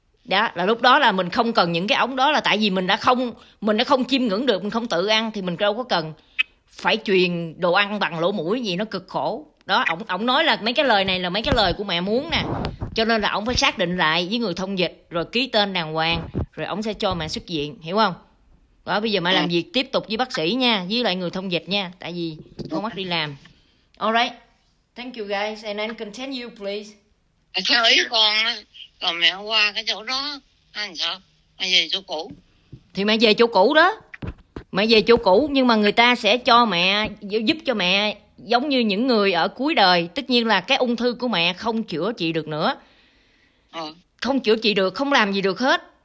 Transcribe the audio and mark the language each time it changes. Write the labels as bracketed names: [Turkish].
[Vietnamese] Đó là lúc đó là mình không cần những cái ống đó, là tại vì mình đã không chiêm ngưỡng được, mình không tự ăn thì mình đâu có cần phải truyền đồ ăn bằng lỗ mũi gì, nó cực khổ. Đó, ổng nói là mấy cái lời này là mấy cái lời của mẹ muốn nè, cho nên là ổng phải xác định lại với người thông dịch rồi ký tên đàng hoàng, rồi ổng sẽ cho mẹ xuất viện, hiểu không? Đó, bây giờ mẹ làm việc tiếp tục với bác sĩ nha, với lại người thông dịch nha, tại vì con mắt đi làm. [English] Alright, thank you guys, and then continue please. [Vietnamese] Theo ý con á, còn mẹ qua cái chỗ đó anh sao? Mẹ về chỗ cũ. Thì mẹ về chỗ cũ đó, mẹ về chỗ cũ, nhưng mà người ta sẽ cho mẹ, giúp cho mẹ giống như những người ở cuối đời. Tất nhiên là cái ung thư của mẹ không chữa trị được nữa, không chữa trị được, không làm gì được hết.